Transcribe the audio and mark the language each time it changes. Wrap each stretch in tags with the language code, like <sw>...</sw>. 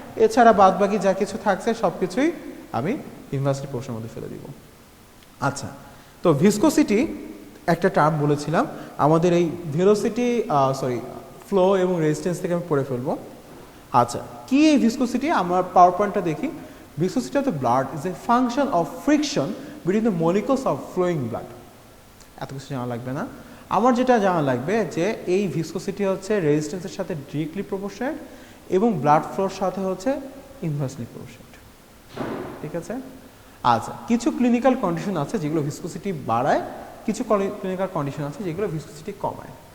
<bn>এছাড়া বাদ বাকি যা কিছু থাকছে সব কিছুই আমি ইনভার্সলি প্রপোর্শনের মধ্যে ফেলে দিব। আচ্ছা, তো ভিসকোসিটি একটা টার্ম বলেছিলাম, আমাদের এই ভেলোসিটি ফ্লো এবং রেজিস্ট্যান্স থেকে আমি পড়ে ফেলবো। আচ্ছা, কি এই ভিসকোসিটি? আমরা পাওয়ার পয়েন্টটা দেখি।</bn> <en>Viscosity of the blood is a function of friction between the molecules of flowing blood.</en> <bn>এত কিছু জানা লাগবে না, আমার যেটা জানা লাগবে যে এই ভিসকোসিটি হচ্ছে রেজিস্ট্যান্সের সাথে ডিরেক্টলি প্রপোর্শনেট এবং ব্লাড ফ্লোর সাথে হচ্ছে ইনভার্সলি প্রপোর্শনেট। ঠিক আছে? আচ্ছা, কিছু ক্লিনিক্যাল কন্ডিশন আছে যেগুলো ভিসকোসিটি বাড়ায়, কিছু ক্লিনিক্যাল কন্ডিশন আছে যেগুলো ভিসকোসিটি কমায়।</bn>